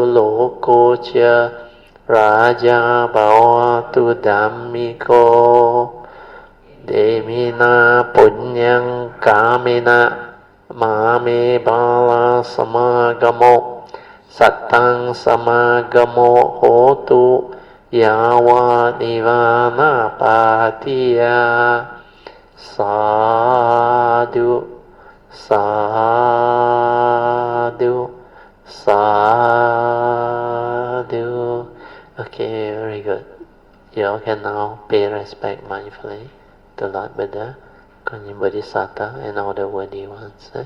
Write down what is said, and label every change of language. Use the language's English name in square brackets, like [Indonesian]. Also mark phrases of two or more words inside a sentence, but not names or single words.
[Pali] loko cha Raja bhavatu dhammiko Demina punyang kamina Mame bala samagamo Sattang samagamo hotu Yawa nivana patiya Sadhu. [English] Okay, very good. You all can now pay respect mindfully to Lord Buddha, Kuan Yin Bodhisattva, and all the worthy ones.